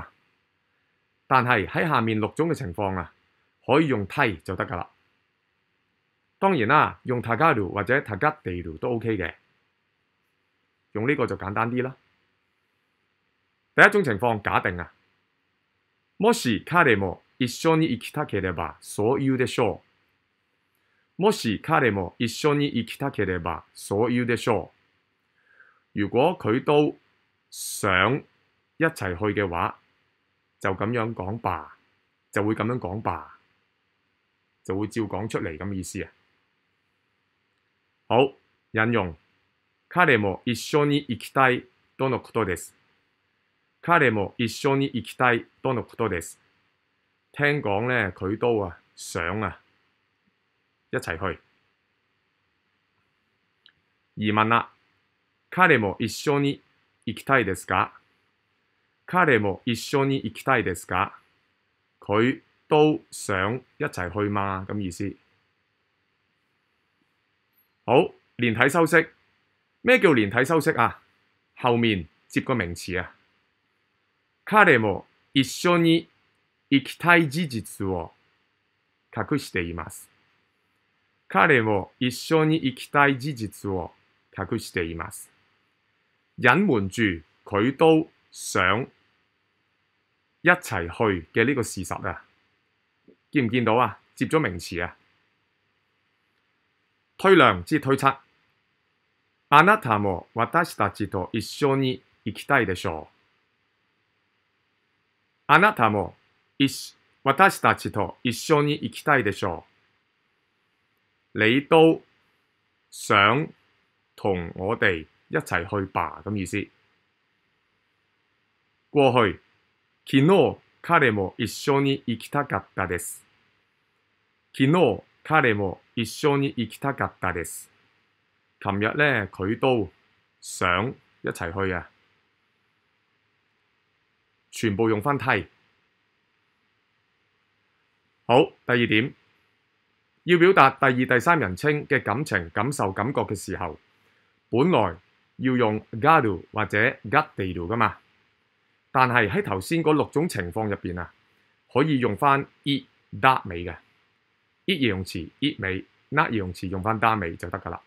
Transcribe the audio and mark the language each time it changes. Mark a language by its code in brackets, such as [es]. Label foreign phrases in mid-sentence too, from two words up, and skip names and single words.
[yue] 但係喺下面6種嘅情況啊，可以用 tai 就得噶啦。當然啦，用 tagaru 或者 tagateru 都 OK 嘅。用呢個就簡單啲啦。第一種情況假定啊， [ja] もし彼も一緒に行きたければそう言うでしょう。もし彼も一緒に行きたければそう言うでしょう。 [yue] 如果佢都想一齊去嘅話，就咁樣講吧，就會咁樣講吧，就會照講出嚟咁意思啊。好，引用 [ja] 彼も一緒に行きたいとのことです。彼も一緒に行きたいとのことです。 [yue] 聽講咧，佢都想一齊去。疑問啦， [ja] 彼も一緒に行きたいですか？彼も一緒に行きたいですか？ [yue] 佢都想一齊去嘛？咁意思。好，連體修飾。咩叫連體修飾啊？後面接個名詞啊。 [ja] 彼も一緒に行きたい事実を隠しています。彼も一緒に行きたい事実を隠しています。 [yue] 隱瞞住佢都想一齊去嘅呢個事實啊，見唔見到啊？接咗名詞啊。推量即推測。 [ja] あなたも私たちと一緒に行きたいでしょう。あなたも私たちと一緒に行きたいでしょう。 [yue] 你都想同我哋一齊去吧，咁意思。過去， [ja] 昨日彼も一緒に行きたかったです。昨日彼も一緒に行きたかったです。 [yue] 琴日咧，佢都想一齊去啊。全部用返梯。好，第二點，要表達第二、第三人稱嘅感情、感受、感覺嘅時候，本來要用 garu 或者 gateru 噶嘛，但係喺頭先嗰6種情況入邊啊，可以用返 i da 尾嘅 i 形容詞 i 尾 na 形容詞用返 da 尾就得噶啦。